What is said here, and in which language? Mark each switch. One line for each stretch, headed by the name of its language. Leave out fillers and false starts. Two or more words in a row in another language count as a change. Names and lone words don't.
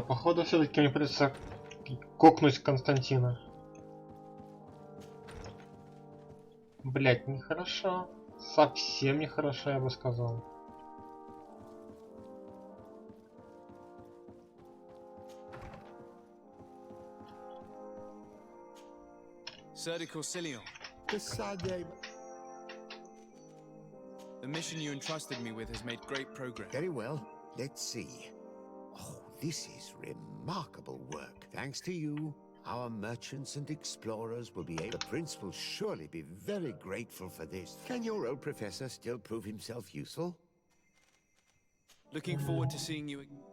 Russian: Походу, все-таки мне придется кокнуть Константина. Блять, нехорошо. Совсем нехорошо, я бы сказал.
English: Sir de Corsilion. The mission you entrusted me with has made great progress. Very well. Let's see. Oh, this is remarkable work. Thanks to you, our merchants and explorers will be able... The prince will surely be very grateful for this. Can your old professor still prove himself useful? Looking forward to seeing you again.